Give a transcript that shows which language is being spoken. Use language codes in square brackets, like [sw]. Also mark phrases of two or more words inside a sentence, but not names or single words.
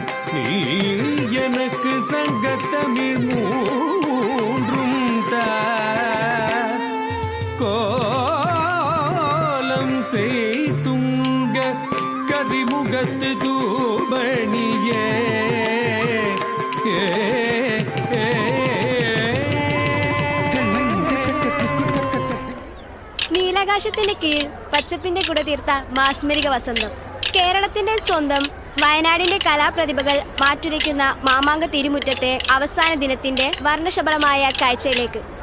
[ta] நீ எனக்கு சங்கத்தமிழ் மூன்றும் தான். கோலம் செய்துங்க கரிமுகத்து தூமணியே [ml] നീലാകാശത്തിന്റെ കീഴിൽ പച്ചപ്പിന്റെ കുട തീർത്ത മാസ്മരിക വസന്തം. കേരളത്തിന്റെ സ്വന്തം വയനാടിന്റെ കലാപ്രതിഭകൾ മാറ്റുരയ്ക്കുന്ന മാമാങ്ക തിരുമുറ്റത്തെ അവസാന ദിനത്തിന്റെ വർണ്ണശബളമായ കാഴ്ചയിലേക്ക്.